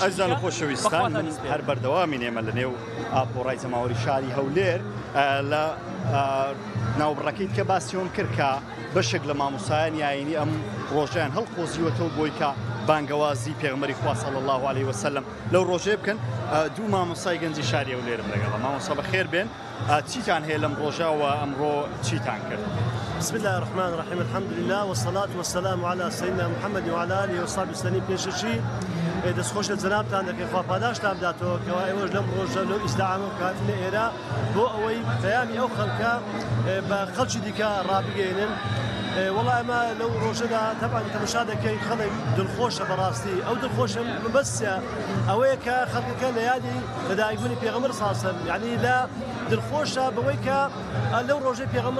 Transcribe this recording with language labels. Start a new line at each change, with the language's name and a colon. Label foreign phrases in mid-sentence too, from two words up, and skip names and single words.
Central Kurdish: ئەزان خۆشەویستان هەر بەردەوامی نێمە لە نێو ئاپۆڕای زەماوەری شاری هەولێر لە ناوبڕەکەیت کە باسیۆم کرد کە بەشێک لە مامۆسایانی ئاینی ئەم ڕۆژیان هەڵقۆزیوەتەوە بۆی کە بانگەوازی پێغمبەری خوا
Arabic: صلی الله عليه وسلم
Central Kurdish: لەو ڕۆژێ بکەن دوو مامۆستای گەنجی شاری هەولێرم لەگەڵ مامۆستا بەخێر بێن چیتان هەیە لەم ڕۆژەوە ئەمڕۆ چیتان کرد
Arabic: بسم الله الرحمن الرحيم الحمد لله والصلاة والسلام على سيدنا محمد وعلى آله وصحبه وسلم
Central Kurdish: پێشەچی دەستخۆش لە جەنابتان دەکەین خوا پاداشتان بداتەوە کەوا ئێوەش لەم ڕۆژە لەو ئیسلاعامە کاتنە ئێرە بۆ ئەوەی پەیامی ئەو خەڵکە بە خەڵکی دیکە ڕابگەێنن والله ئەمە لەو ڕۆژەدا تەبعاً تەماشا دەکەی خەڵک دڵخۆشە بەڕاستی ئەو دڵخۆشە مەبەستە ئەوەیە کە خەڵکەکە لە یادی لەدایکبوونی پێغەمبەر
Arabic: صلی الله علیه وسلم
Central Kurdish: یعنی لە دڵخۆشە بەوەی کە لەو ڕۆژەی پێغەمبەر